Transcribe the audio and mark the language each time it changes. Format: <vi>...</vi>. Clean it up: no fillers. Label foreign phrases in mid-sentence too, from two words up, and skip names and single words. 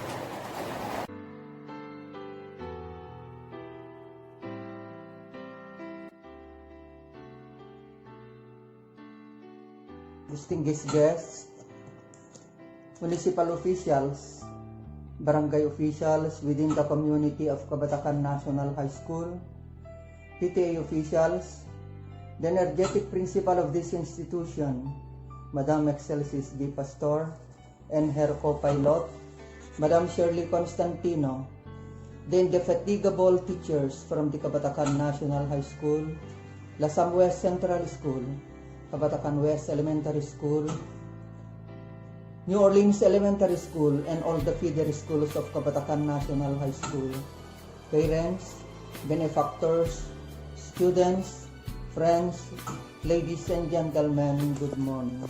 <en>Distinguished guests, municipal officials, barangay officials within the community of Cabatacan National High School, PTA officials, the energetic principal of this institution, Madam Excelsis D. Pastor, and her co-pilot, Madam Shirley Constantino, the indefatigable teachers from the Cabatacan National High School, Lasam West Central School, Cabatacan West Elementary School, New Orleans Elementary School, and all the feeder schools of Cabatacan National High School, parents, benefactors, students, friends, ladies and gentlemen, good morning.</en>